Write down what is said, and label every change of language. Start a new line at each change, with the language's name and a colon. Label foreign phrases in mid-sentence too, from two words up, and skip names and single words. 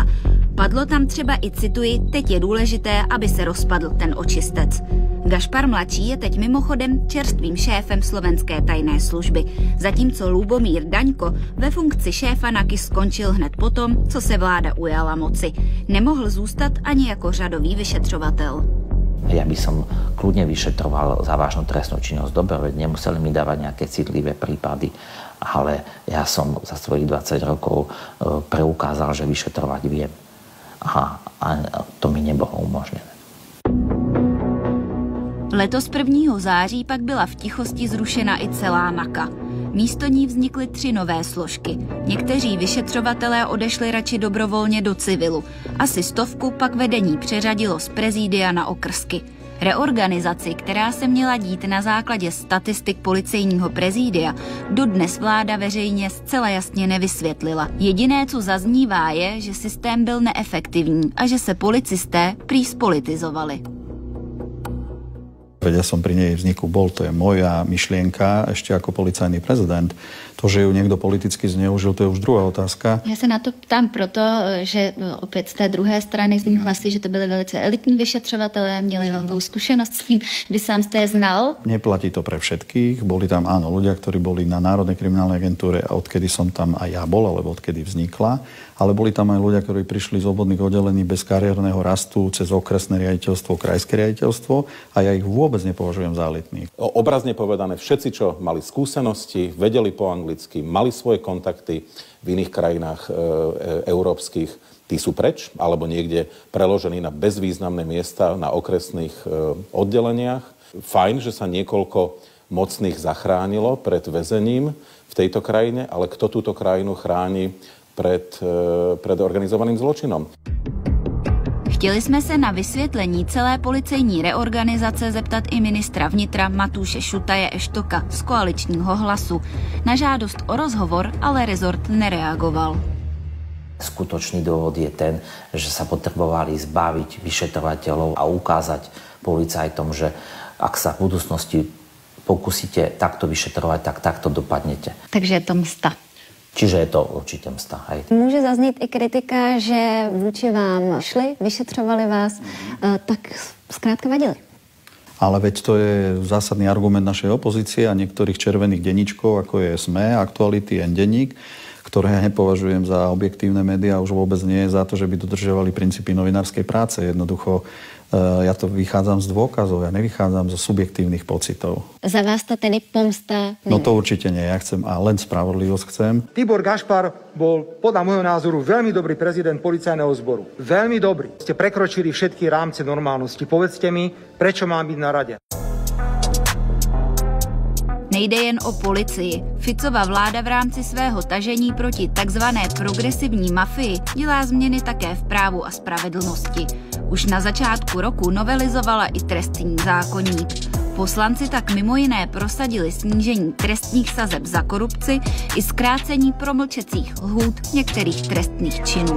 Czech: Padlo tam třeba i, cituji, teď je důležité, aby se rozpadl ten očistec. Gašpar mladší je teď mimochodem čerstvým šéfem slovenské tajné služby, zatímco Lubomír Daňko ve funkci šéfa NAKY skončil hned potom, co se vláda ujala moci. Nemohl zůstat ani jako řadový vyšetřovatel.
Slovak: Ja by som kľudne vyšetroval závažnú trestnú činnosť. Dobre, veď nemuseli mi dávať nejaké citlivé prípady, ale ja som za svojich 20 rokov preukázal, že vyšetrovať viem. A to mi nebolo umožnené.
Czech: Letos 1. září pak byla v tichosti zrušena i celá NAKA. Místo ní vznikly 3 nové složky. Někteří vyšetřovatelé odešli radši dobrovolně do civilu. Asi 100 pak vedení přeřadilo z prezídia na okrsky. Reorganizaci, která se měla dít na základě statistik policejního prezídia, dodnes vláda veřejně zcela jasně nevysvětlila. Jediné, co zaznívá, je, že systém byl neefektivní a že se policisté prý spolitizovali.
Slovak: Ja som pri nej vzniku bol, to je moja myšlienka ešte ako policajný prezident. To, že ju niekto politicky zneužil, to je už druhá otázka.
Czech: Já se na to ptám proto, že opět z té druhé strany zní hlasy, že to byli velice elitní vyšetřovatelé, měli velkou zkušenost s tím, vy sám jste je znal.
Slovak: Neplatí to pre všetkých. Boli tam áno ľudia, ktorí boli na Národnej kriminálnej agentúre a odkedy som tam aj ja bol, alebo odkedy vznikla. Ale boli tam aj ľudia, ktorí prišli z obvodných oddelení bez kariérneho rastu cez okresné riaditeľstvo, krajské riaditeľstvo a ja ich vôbec nepovažujem za elitných. Obrazne povedané, všetci, čo mali skúsenosti, vedeli po anglicky, mali svoje kontakty v iných krajinách európskych, tí sú preč, alebo niekde preložení na bezvýznamné miesta na okresných oddeleniach. Fajn, že sa niekoľko mocných zachránilo pred väzením v tejto krajine, ale kto túto krajinu chráni pred organizovaným zločinom?
Czech: Chtěli jsme se na vysvětlení celé policejní reorganizace zeptat i ministra vnitra Matúše Šutaje Eštoka z koaličního Hlasu. Na žádost o rozhovor ale rezort nereagoval.
Slovak: Skutočný dôvod je ten, že sa potrebovali zbaviť vyšetrovateľov a ukázať policajtom, že ak sa v budúcnosti pokúsite takto vyšetrovať, tak takto dopadnete. Takže je to msta. Čiže je to určitě msta. Hej.
Czech: Může zaznít i kritika, že vůči vám šli, vyšetřovali vás, tak zkrátka vadili.
Slovak: Ale veď to je zásadný argument našej opozície a niektorých červených denníčkov, ako je SME, Aktuality, N-denník, ktoré ja nepovažujem za objektívne médiá, už vôbec nie za to, že by dodržiavali princípy novinárskej práce. Jednoducho ja to vychádzam z dôkazov, ja nevychádzam zo subjektívnych pocitov.
Czech: Za vás to tedy pomsta?
Slovak: No to určite nie, ja chcem a len spravodlivosť chcem. Tibor Gašpar bol podľa môjho názoru veľmi dobrý prezident policajného zboru. Veľmi dobrý. Ste prekročili všetky rámce normálnosti. Povedzte mi, prečo mám byť na rade?
Czech: Nejde jen o policii. Ficova vláda v rámci svého tažení proti takzvané progresivní mafii dělá změny také v právu a spravedlnosti. Už na začátku roku novelizovala i trestní zákoník. Poslanci tak mimo jiné prosadili snížení trestních sazeb za korupci i zkrácení promlčecích lhůt některých trestných činů.